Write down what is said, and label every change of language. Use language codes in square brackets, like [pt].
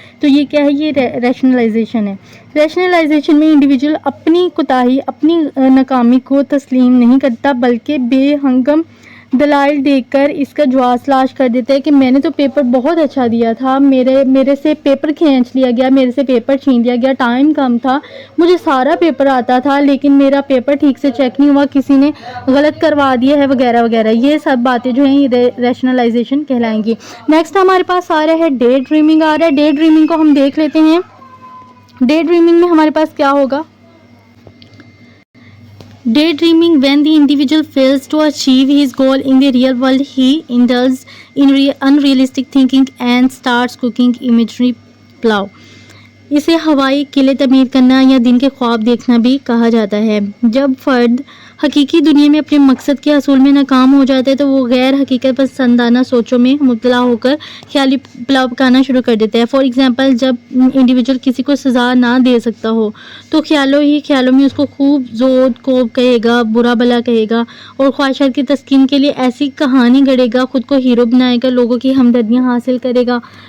[ur] تو یہ کیا ہے, یہ ریشنلائزیشن ہے. ریشنلائزیشن میں انڈیویجول اپنی کوتاہی, اپنی ناکامی کو تسلیم نہیں کرتا بلکہ بے ہنگم دلائل دیکھ کر اس کا جواز تلاش کر دیتا ہے کہ میں نے تو پیپر بہت اچھا دیا تھا, میرے سے پیپر کھینچ لیا گیا, میرے سے پیپر چھین لیا گیا, ٹائم کم تھا, مجھے سارا پیپر آتا تھا لیکن میرا پیپر ٹھیک سے چیک نہیں ہوا, کسی نے غلط کروا دیا ہے وغیرہ وغیرہ. یہ سب باتیں جو ہیں یہ ریشنلائزیشن کہلائیں گی. نیکسٹ ہمارے پاس آ رہا ہے ڈے ڈریمنگ آ رہا ہے. ڈے ڈریمنگ کو ہم دیکھ لیتے ہیں. ڈے ڈریمنگ میں ہمارے پاس کیا ہوگا. [en] Daydreaming, when the individual fails to achieve his goal in the real world, he indulges in unrealistic thinking and starts cooking imaginary plow. [ur] اسے ہوائی قلعے تعمیر کرنا یا دن کے خواب دیکھنا بھی کہا جاتا ہے. جب فرد حقیقی دنیا میں اپنے مقصد کے حصول میں ناکام ہو جاتا ہے تو وہ غیر حقیقت پسندانہ سوچوں میں مبتلا ہو کر خیالی پلاؤ پکانا شروع کر دیتا ہے. فار ایگزامپل جب انڈیویجول کسی کو سزا نہ دے سکتا ہو تو خیالوں میں اس کو خوب زود کوب کہے گا, برا بلا کہے گا اور خواہشات کی تسکین کے لیے ایسی کہانی گڑے گا, خود کو ہیرو بنائے گا, لوگوں کی ہمدردیاں حاصل کرے گا.